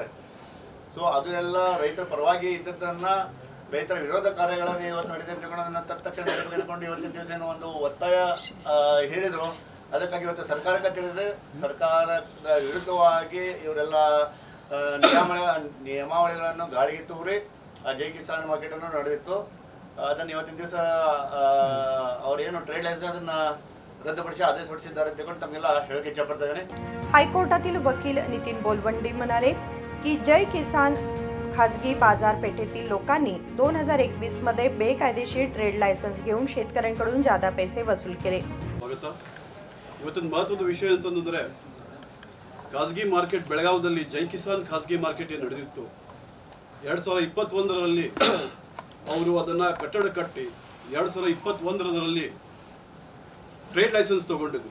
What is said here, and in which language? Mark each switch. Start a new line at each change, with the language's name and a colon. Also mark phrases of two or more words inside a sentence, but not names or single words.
Kannada: ಸೊ ಅದು ಎಲ್ಲ ರೈತರ ಪರವಾಗಿ ಇದ್ದದ್ದನ್ನು ರೈತರ ವಿರೋಧ ಕಾರ್ಯಗಳನ್ನು ಇವತ್ತು ನಡೀತೆ ಅಂತ ತಿಳ್ಕೊಂಡು ಅದನ್ನು ತಕ್ಷಣ ತೆಗೆದುಕೊಂಡು ಇವತ್ತಿನ ದಿವಸ ಏನೋ ಒಂದು ಒತ್ತಾಯ ಹೇಳಿದರು. ಅದಕ್ಕಾಗಿ ಇವತ್ತು ಸರ್ಕಾರಕ್ಕೆ ತಿಳಿದಿದೆ, ಸರ್ಕಾರದ ವಿರುದ್ಧವಾಗಿ ಇವರೆಲ್ಲ ನಿಯಮಾವಳಿಗಳನ್ನು ಗಾಳಿಗೆ ತೂರಿ ಜೈ ಕಿಸಾನ್ ಮಾರ್ಕೆಟನ್ನು ನಡೆದಿತ್ತು. ಅದನ್ನು ಇವತ್ತಿನ ದಿವಸ ಅವರೇನು
English: trade license
Kannada: ಅದನ್ನು रद्दपಡಿಸಿ आदेश ಹೊರಡಿಸಿದ್ದಾರೆ ಅಂತ ತಮಗೆಲ್ಲ ಹೇಳಕ್ಕೆ ಇಚ್ಛಪಡ್ತಾ ಇದ್ದೇನೆ.
Marathi: हायकोर्टातील वकील नितीन बोलवंडी म्हणाले की जय किसान खासगी बाजारपेठेतील लोकांनी 2021 मध्ये बेकायदेशीर
English: trade license
Marathi: घेऊन शेतकऱ्यांकडून जादा पैसे वसूल केले.
Kannada: ಇವತ್ತಿನ ಮಹತ್ವದ ವಿಷಯ ಅಂತಂದ್ರೆ ಖಾಸಗಿ ಮಾರ್ಕೆಟ್ ಬೆಳಗಾವದಲ್ಲಿ ಜೈ ಕಿಸಾನ್ ಖಾಸಗಿ ಮಾರ್ಕೆಟ್ ಏನು ನಡೆದಿತ್ತು 2021ರಲ್ಲಿ ಅವರು ಅದನ್ನ ಕಟ್ಟಡ ಕಟ್ಟಿ 2021ರಲ್ಲಿ
English: trade license
Kannada: ತಗೊಂಡಿದ್ರು.